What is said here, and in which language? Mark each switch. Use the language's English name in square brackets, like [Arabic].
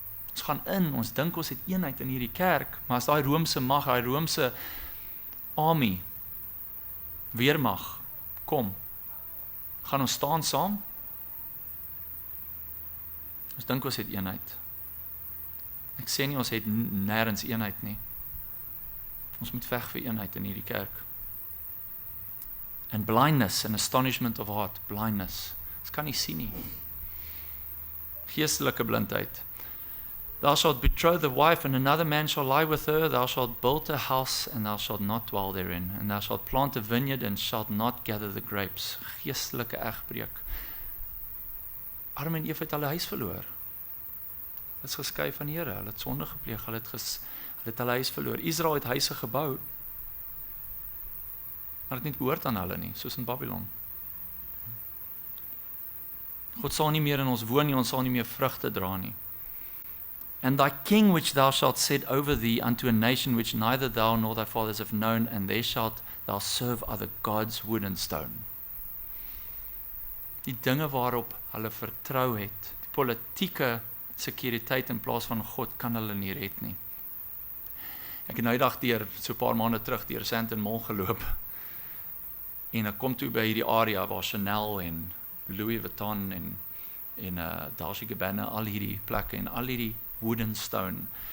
[Afrikaans] Ons gaan in, ons dink ons het eenheid in hierdie kerk, maar as daai Romeinse mag, daai Romeinse army, weermag, kom, gaan ons staan saam? Ons dink ons het eenheid. Ek sê nie ons het nêrens eenheid nie. Ons moet veg vir eenheid in hierdie kerk. [English] And blindness and astonishment of heart, blindness. [Afrikaans] Ons kan nie sien nie. Geestelike blindheid. [English] Thou shalt betroth the wife, and another man shall lie with her. Thou shalt build a house, and thou shalt not dwell therein. And thou shalt plant a vineyard, and shalt not gather the grapes. [Afrikaans] Geestelike egbreek. Adam en Eva het hulle huis verloor. Hulle is geskei van die Here, hulle het sonde gepleeg, hulle het hulle huis verloor. Israel het huise gebou, maar het nie behoort aan hulle nie, soos in Babylon. God sal nie meer in ons woon nie, ons sal nie meer vrugte dra nie. [English] And thy king which thou shalt set over thee unto a nation which neither thou nor thy fathers have known, and there shalt thou serve other gods, wood and stone. [Afrikaans] Die dinge waarop hulle vertrou het, die politieke sekuriteit in plaas van God, kan hulle nie red nie. Ek het nou die dag so 'n paar maande terug deur Sandton Mall geloop, en ek kom toe by hierdie area waar Chanel en Louis Vuitton en Dolce & Gabbana, al hierdie plekke en al hierdie [English] wood and stone.